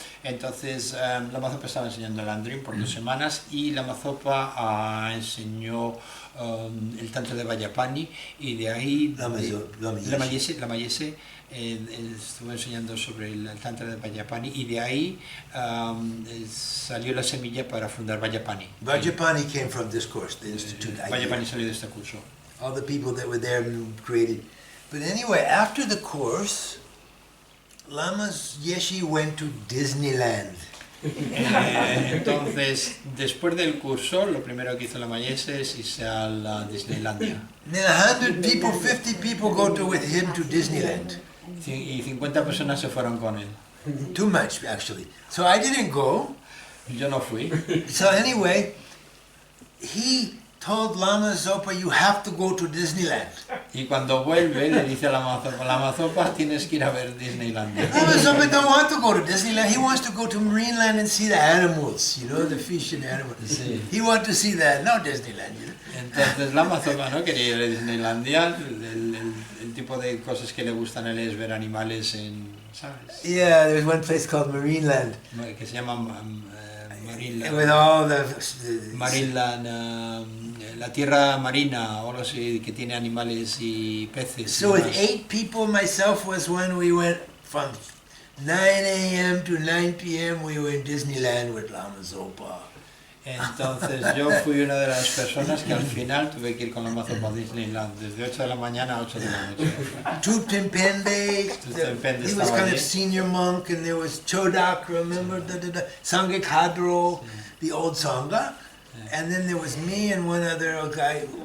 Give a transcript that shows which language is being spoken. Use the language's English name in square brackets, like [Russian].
[Spanish] Entonces Lama Zopa estaba enseñando el Andrim por 2 semanas y Lama Zopa enseñó el tantra de Vajrapani y de ahí Lama Yeshe estuvo enseñando sobre el tantra de Vajrapani y de ahí salió la semilla para fundar Vajrapani. [English] Vajrapani came from this course, the institute. [Spanish] Vajrapani salió de este curso. [English] All the people that were there created. But anyway, after the course, Lama Yeshe went to Disneyland. [Spanish] Entonces, después del curso, lo primero que hizo Lama Yeshe es irse a la Disneylandia. [English] Then 100 people, 50 people go with him to Disneyland. [Spanish] Y 50 personas se fueron con él. [English] Too much, actually. So I didn't go. [Spanish] Yo no fui. [English] So anyway, he told Lama Zopa, you have to go to Disneyland. [Spanish] Y cuando vuelve le dice a Lama Zopa, tienes que ir a ver Disneylandia. [English] Lama Zopa don't want to go to Disneyland. He wants to go to Marineland and see the animals, the fish and animals. [Spanish] Sí. [English] He wants to see that, no Disneyland, [Spanish] Entonces Lama Zopa no quería ir a Disneylandia. El tipo de cosas que le gustan a él es ver animales ¿sabes? [English] Yeah, there's one place called Marineland. [Spanish] Que se llama Marineland. [English] With all the [Spanish] Marineland, la tierra marina, o algo así, que tiene animales y peces. [English] So with 8 people, myself was one, we went from 9 a.m. to 9 p.m. we were in Disneyland with Lama Zopa. [Spanish] Entonces yo fui una de las personas que al final tuve que ir con Lama Zopa a Disneyland, desde 8 de la mañana a 8 de la noche. Tuptenpende, Tuptenpende [English] he was [Spanish] estaba [English] kind [Spanish] allí. [English] of senior monk, and there was Chodak, remember, Sangha Kadro, the old Sangha, and then there was me and one other guy,